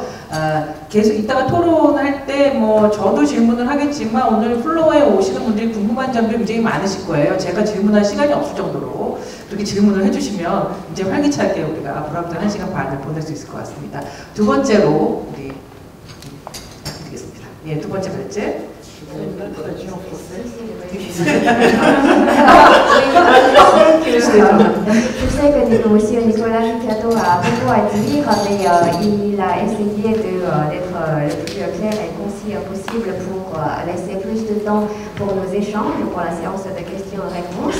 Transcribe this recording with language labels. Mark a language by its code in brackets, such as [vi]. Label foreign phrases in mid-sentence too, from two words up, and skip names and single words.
[ko] 계속 이따가 토론할 때 뭐 저도 질문을 하겠지만 오늘 플로어에 오시는 분들이 궁금한 점들이 굉장히 많으실 거예요. 제가 질문할 시간이 없을 정도로 그렇게 질문을 해주시면 이제 활기차게 우리가 앞으로부터 1시간 반을 보낼 수 있을 것 같습니다. 두 번째로 우리 부탁드리겠습니다. 예, 두 번째 발제. [fr] Je sais que monsieur Nicolas Riccado a beaucoup à dire, mais il a essayé d'être le plus clair et concis possible pour laisser plus de temps pour nos échanges, pour la séance de questions-réponses.